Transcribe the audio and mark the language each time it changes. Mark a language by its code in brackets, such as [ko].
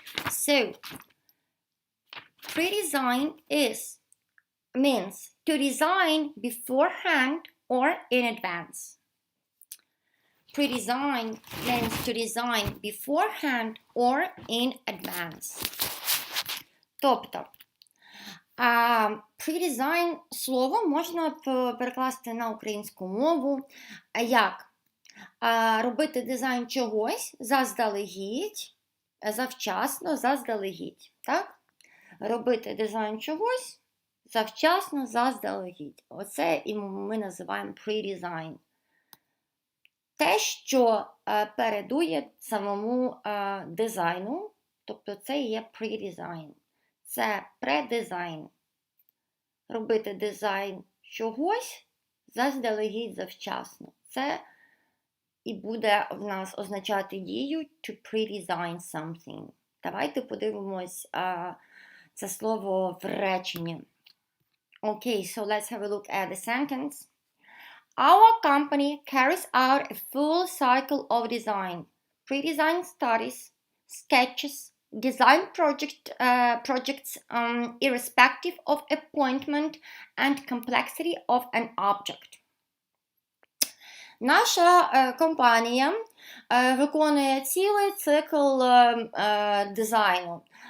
[en] So, pre-design means to design beforehand or in advance. Pre-design means to design beforehand or in advance. [uk] Тобто, pre-design слово можна перекласти на українську мову як робити дизайн чогось заздалегідь, завчасно, заздалегідь. Так? Робити дизайн чогось завчасно, заздалегідь. Оце і ми називаємо pre-design. Те, що передує самому дизайну, тобто це є pre-design. Це предизайн. Робити дизайн чогось заздалегідь завчасно. Це і буде в нас означати дію [en] to pre-design something. [uk] Давайте подивимось це слово в реченні. [en] Okay, so let's have a look at the sentence. Our company carries out a full cycle of design, pre-design studies, sketches, design projects irrespective of appointment and complexity of an object. [uk] Наша компанія виконує цілий цикл дизайну.